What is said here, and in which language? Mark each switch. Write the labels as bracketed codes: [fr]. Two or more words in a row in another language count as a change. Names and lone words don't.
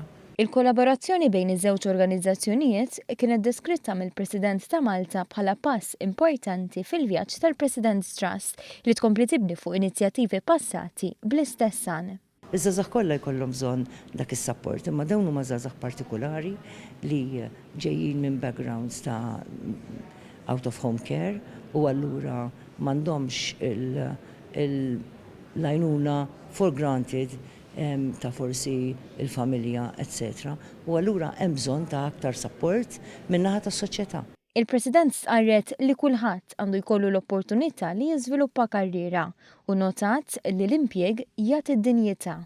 [mt] Il-kollaborazzjoni bejn iż-żewġ organizzazjonijiet kienet deskritta mill-President ta' Malta bħala pass importanti fil-vjaġġ tal-President's Trust li tkompli tibni fuq inizjattivi passati bl-istess għan. Iż-żagħżugħ kollha jkollhom bżonn dak is-support, imma dawn huma żagħżugħ partikulari li ġejjin minn backgrounds ta' [en] out of home care [mt] u allura m'għandhomx l-għajnuna [en] for granted [mt] ta' forsi il-familja, etc. U allura hemm bżonn ta' aktar support min-naħa tas-soċjetà. Il-President stqarret li kulħadd għandu jkollu l-opportunità li jiżviluppa karriera u notat li l-impjieg jagħti d-dinjità.